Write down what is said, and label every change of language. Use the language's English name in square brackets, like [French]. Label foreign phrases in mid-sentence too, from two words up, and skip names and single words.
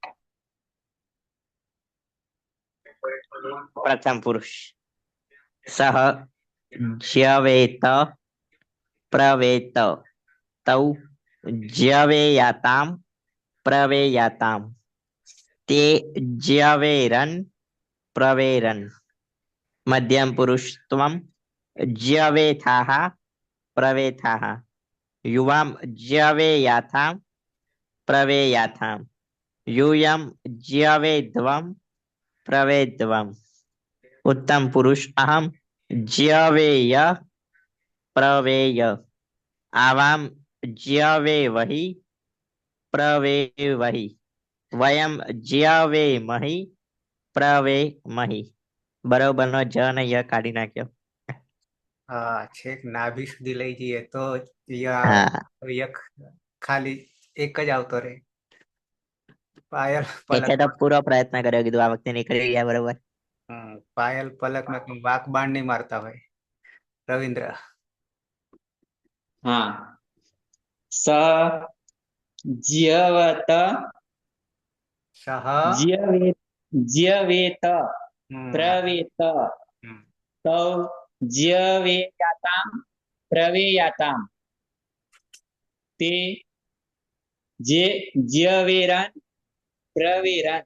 [Sanskrit] પ્રથમ પુરુષ સહ જ્યવેત પ્રવેત તૌ જ્યવેયાતામ પ્રવેયાતામ તે જ્યવેરન પ્રવેરન મધ્યમ પુરુષ ત્વમ જ્યવેથાઃ પ્રવેથાઃ યુવામ જ્યવેયાથામ પ્રવેયાથામ यूयम ज्यवेद्वम प्रवेद्वम उत्तम पुरुष अहम ज्यवेय प्रवेय आवाम ज्यवेवहि प्रवेवहि वयम ज्यवेमहि प्रवेमहि [Gujarati] બરોબર નો જ ને ય કાઢી નાખ્યો છેક નાભી સુધી લઈ જઈએ તો ય हाँ ય ખાલી એક જ આવતો રહે પાયલ પલક એટલે તો પૂરો પ્રયત્ન કર્યો કીધું આ વખતે નીકળી ગયા બરોબર પાયલ પલક ને વાક બાણ નહીં મારતા હોય રવિન્દ્ર [Sanskrit] हाँ स ज्यवत સહ ज्यवेत ज्यवेत હમ, प्रवेत હમ. तौ ज्यवेयातां प्रवेयातां ते ज्यवेरन् प्रवेरन्